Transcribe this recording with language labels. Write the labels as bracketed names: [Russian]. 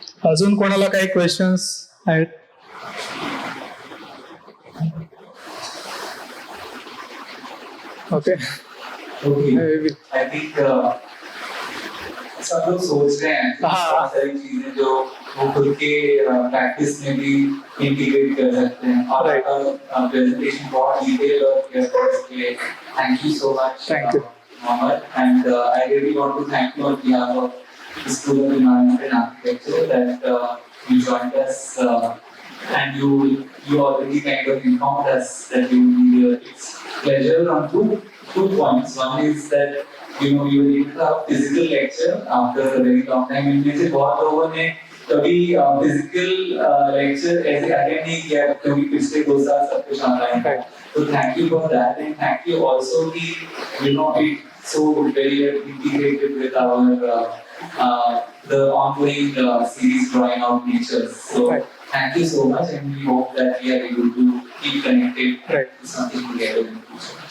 [Marathi] अजून कोणाला काही क्वेश्चन्स आहेत? [English] Okay. Okay. I think [Hindi] सब लोग सोच रहे हैं कि हाँ। बहुत सारी चीजें जो वो खुद के प्रैक्टिस में भी इंटीग्रेट कर सकते हैं और [English] Right. [Hindi] आपका प्रेजेंटेशन बहुत डिटेल और क्लियर इसलिए [English] Thank you so much Thank you. Mohammed, and I really want to thank you on behalf of the School of Environment and Architecture that you joined us and you already kind of informed us that you will be here. It's pleasure on two points. One is that you were able to have physical lecture after a very long time. [Hindi] इनमें से बहुत लोगों ने कभी [English] physical lecture [Hindi] ऐसे attend नहीं किया क्योंकि पिछले 2 साल सब कुछ ऑनलाइन था. [English] So thank you for that, and thank you also [Hindi] कि [English] it so very integrated with our the ongoing series drawing out nature. So Right. thank you so much, and we hope that we are able to keep connected Right. to something together in the future.